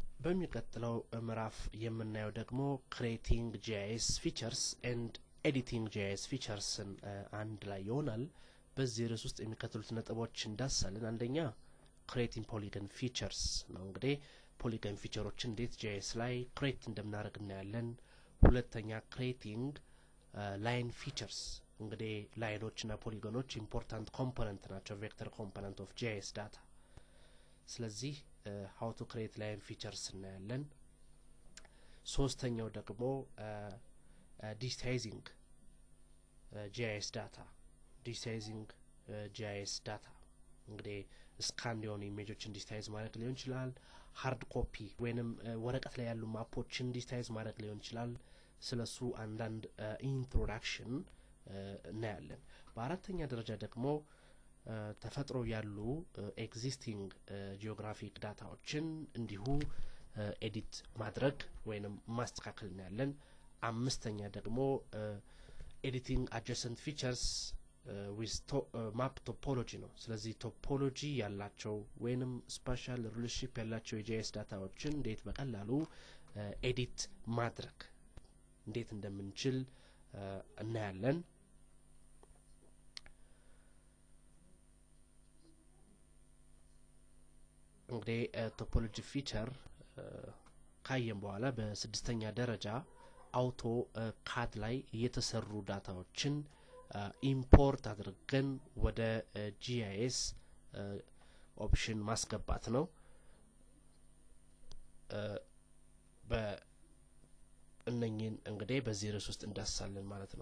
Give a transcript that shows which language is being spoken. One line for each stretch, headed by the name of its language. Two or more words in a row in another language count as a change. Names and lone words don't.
Amharic: በሚቀጥለው ምዕራፍ የምናየው ደግሞ
English: creating GIS features and editing GIS features
Amharic: አንድ ላይ ይሆናል። በዚህ ርዕስ ውስጥ የሚከተሉት ነጥቦች እንዳሳለን። አንደኛ
English: creating polygon features
Amharic: ነው። እንግዲህ
English: polygon featureዎችን
Amharic: እንዴት GIS ላይ create እንደምናደርግ እናያለን። ሁለተኛ
English: creating line features
Amharic: እንግዲህ ላይኖችና ፖሊጎኖች
English: important component
Amharic: ናቸው
English: vector component of GIS data።
Amharic: ስለዚህ
English: how to create line features
Amharic: እናያለን። ሶስተኛው ደግሞ
English: digitizing GIS data
Amharic: እንግዲህ ስካን የሆኑ ኢሜጆችን ዲጂታይዝ ማድረግ ሊሆን ይችላል።
English: hard copy
Amharic: ወይንም ወረቀት ላይ ያሉ ማፖችን ዲጂታይዝ ማድረግ ሊሆን ይችላል። ስለሱ አንዳንድ ኢንትሮዳክሽን እናያለን። በአራተኛ ደረጃ ደግሞ ተፈጥሮ ያሉ
English: existing geographic
Amharic: ዳታዎችን እንዲሁ ኤዲት ማድረግ ወይንም ማስተካከል እናያለን። አምስተኛ ደግሞ ኤዲቲንግ
English: adjacent features with map topology
Amharic: ነው። ስለዚህ ቶፖሎጂ ያላቸው ወይንም
English: spatial relationship
Amharic: ያላቸው የጂአይኤስ ዳታዎችን እንዴት በቀላሉ ኤዲት ማድረግ እንዴት እንደምንችል እናያለን። እንግዲህ
English: topology feature
Amharic: ካየን በኋላ በስድስተኛ ደረጃ አውቶ ካድ ላይ የተሰሩ ዳታዎችን ኢምፖርት አድርገን ወደ GIS ኦፕሽን ማስገባት ነው። በእነኚህን እንግዲህ በዚህ ርዕስ ውስጥ እንዳሳለን ማለት ነው።